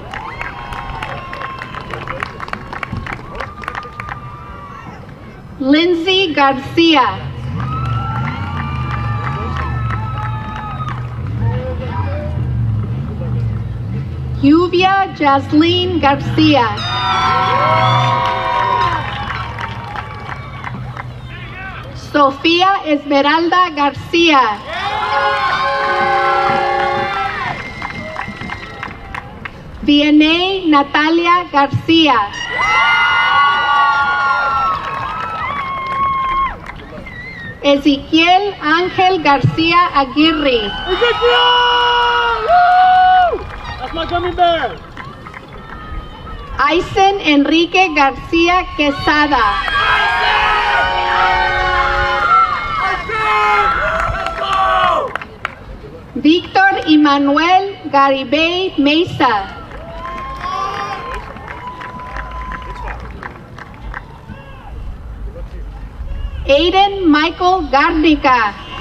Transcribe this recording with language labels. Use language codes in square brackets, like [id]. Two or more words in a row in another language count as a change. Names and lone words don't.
[en] Lindsay Garcia. Lluvia Jasleen Garcia. Sofía Esmeralda Garcia. Vianey Natalia Garcia. Ezequiel Ángel Garcia Aguirre. That's my gummy bear. Aysen Enrique Garcia Quesada. Víctor Emmanuel Garibay Mesa. Aiden Michael Garnica.